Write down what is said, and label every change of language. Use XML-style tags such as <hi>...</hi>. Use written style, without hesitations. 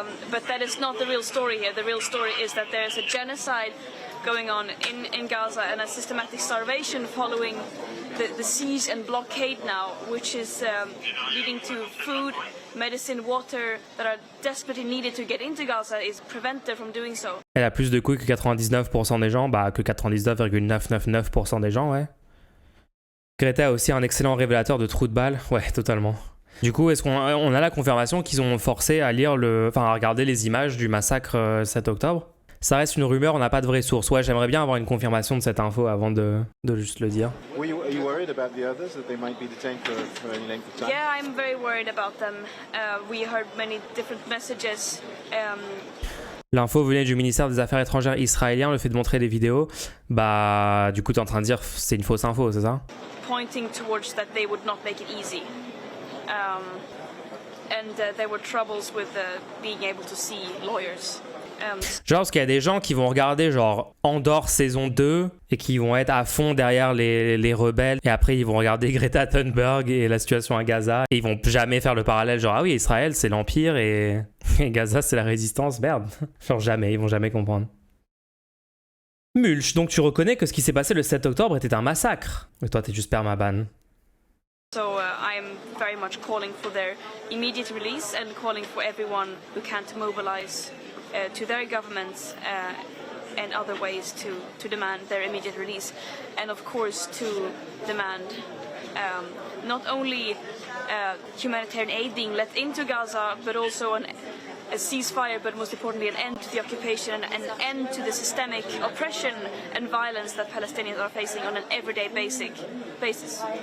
<en>But that is not the real story here. The real story is that there is a genocide going on in Gaza and a systematic starvation following the siege and blockade now, which is leading to food medicine, water that are desperately needed to get into Gaza is prevented from doing so.</en> <fr>Elle a plus de couilles que 99% des gens, bah que 99,999% des gens, ouais. Greta a aussi un excellent révélateur de trous de balles, ouais, totalement. Du coup, est-ce qu'on a la confirmation qu'ils ont forcé à à regarder les images du massacre 7 octobre? Ça reste une rumeur, on n'a pas de vraie source. Ouais, j'aimerais bien avoir une confirmation de cette info avant de juste le dire.</fr> <en>Are you worried about the others, that they might be detained for any length of time? Yeah, I'm very worried about them. We heard many different messages.</en> <fr>L'info venait du ministère des Affaires étrangères israélien, le fait de montrer des vidéos. Bah, du coup, t'es en train de dire c'est une fausse info, c'est ça?</fr> <en>Pointing towards that they would not make it easy. There were troubles with being able to see lawyers.</en> <fr>Genre parce qu'il y a des gens qui vont regarder genre Andor saison 2 et qui vont être à fond derrière les rebelles et après ils vont regarder Greta Thunberg et la situation à Gaza et ils vont jamais faire le parallèle genre ah oui Israël c'est l'empire et Gaza c'est la résistance, merde. Genre jamais, ils vont jamais comprendre. Mulch, donc tu reconnais que ce qui s'est passé le 7 octobre était un massacre. Et toi t'es juste permaban.</fr> <en>So I am very much calling for their immediate release and calling for everyone who can't mobilize to their governments and other ways to demand their immediate release. And of course to demand not only humanitarian aid being let into Gaza, but also a ceasefire, but most importantly an end to the occupation and an end to the systemic oppression and violence that Palestinians are facing on an everyday basis.</en>